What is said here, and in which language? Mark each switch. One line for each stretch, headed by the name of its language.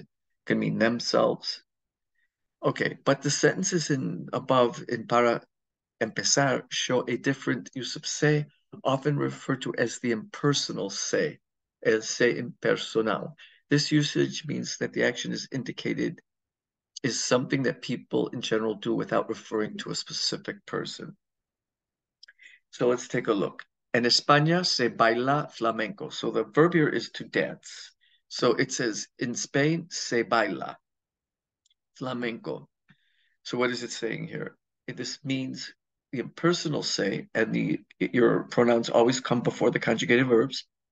English: It can mean themselves. Okay, but the sentences above in para empezar show a different use of se, often referred to as the impersonal se, as se impersonal. This usage means that the action is indicated is something that people in general do without referring to a specific person. So let's take a look.
Spanish: En España se baila flamenco.
English: So the verb here is to dance. So it says in Spain
Spanish: se baila flamenco.
English: So what is it saying here? This means the impersonal se, and your pronouns always come before the conjugated verbs.